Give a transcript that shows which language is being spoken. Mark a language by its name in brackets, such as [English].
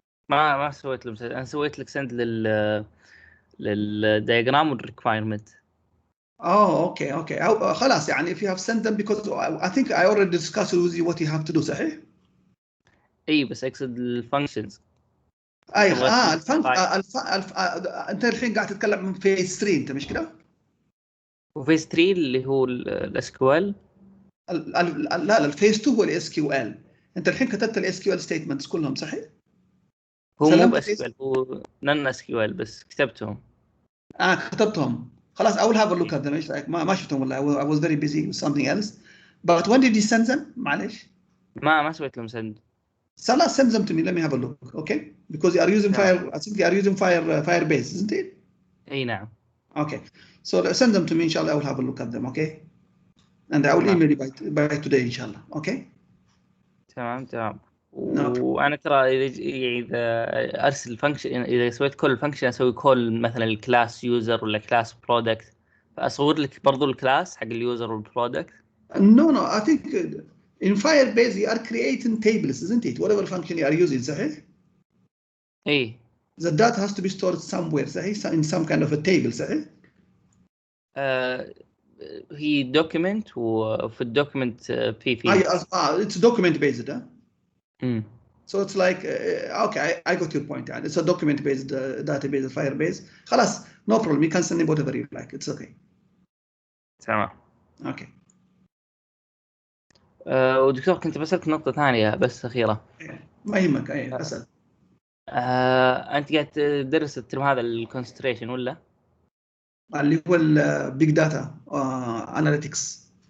[Arabic] ما سويت له أنا سويت لك [English] send [Arabic] للdiagram والrequirement. [English] Okay. [Arabic] خلاص يعني [English] if you have sent them, because I think I already discussed with you what you have to do, [Arabic] صحيح؟ اي بس اقصد الفانكشنز. اي انت الحين قاعد تتكلم من فيز 3 انت مش كده؟ وفيز 3 اللي هو الاس كيو ال. لا الفيز 2 هو الاس كيو ال. انت الحين كتبت الاس كيو ال ستيتمنتس كلهم صحيح؟ هو مو باس كيو ال، هو نن اس كيو ال بس كتبتهم. كتبتهم خلاص. [English] I will have a look at them. [Arabic] ما شفتهم والله. [English] I was very busy with something else. But when did you send them? [Arabic] معلش. ما سويت لهم send. [English] Salah, send them to me. Let me have a look, okay? Because you are using Fire. I think you are using Firebase, isn't it? [Arabic] اي نعم. [English] Okay. So send them to me. Inshallah, I will have a look at them, okay? And I will email you by today, inshallah. Okay? [Arabic] تمام. وانا ترى اذا ارسل فانكشن، اذا سويت كل فانكشن اسوي كول مثلا الكلاس يوزر ولا كلاس برودكت، فاصور لك برضو الكلاس حق اليوزر والبرودكت. [English] No. I think in Firebase you are creating tables, isn't it? Whatever function you are using, [Arabic] صحيح? اي. [English] The data has to be stored somewhere, [Arabic] صحيح? [English] In some kind of a table, صحيح? [Arabic] هي دوكيمنت، وفي الدوكيمنت في [English] it's document based, huh? So it's like okay, I got your point. It's a document based database, Firebase. [Arabic] خلاص, [English] no problem. You can send me whatever you like. It's okay. [Arabic] تمام. [English] Okay. [Arabic] ودكتور كنت بسألك نقطة ثانية بس أخيرة. ما يهمك. أسأل. أنت قاعد تدرس الترم هذا الكونسنتريشن ولا؟ اللي هو البيج داتا اناليتكس.